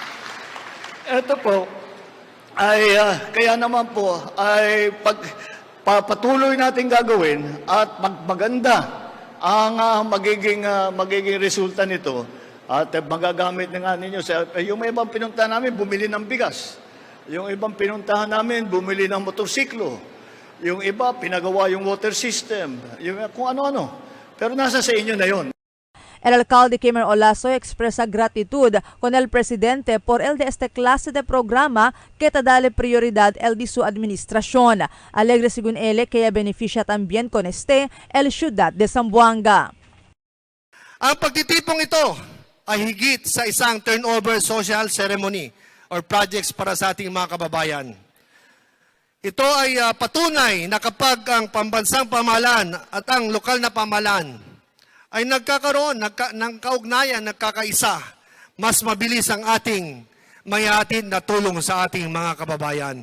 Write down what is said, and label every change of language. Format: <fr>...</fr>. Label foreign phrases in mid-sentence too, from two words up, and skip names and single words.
<tl>Ito po, ay kaya naman po ay patuloy natin gagawin at maganda ang magiging resulta nito at magagamit na nga ninyo. Yung ibang pinuntahan namin, bumili ng bigas. Yung ibang pinuntahan namin, bumili ng motorsiklo. Yung iba, pinagawa yung water system. Yung kung ano-ano. Pero nasa sa inyo na yon.</tl> <cbk>El alcalde Kimer Olaso expresa gratitud con el presidente por el de este clase de programa que te dale prioridad el de su administración. Alegre según él que beneficia también con este el ciudad de Zamboanga.</cbk> <tl>Ang pagtitipong ito ay higit sa isang</tl> <en>turnover social ceremony or projects</en> <tl>para sa ating mga kababayan. Ito ay patunay na kapag ang pambansang pamahalaan at ang lokal na pamahalaan ay nagkakaroon ng kaugnayan, nagkakaisa, mas mabilis ang ating mayahatid na tulong sa ating mga kababayan.</tl>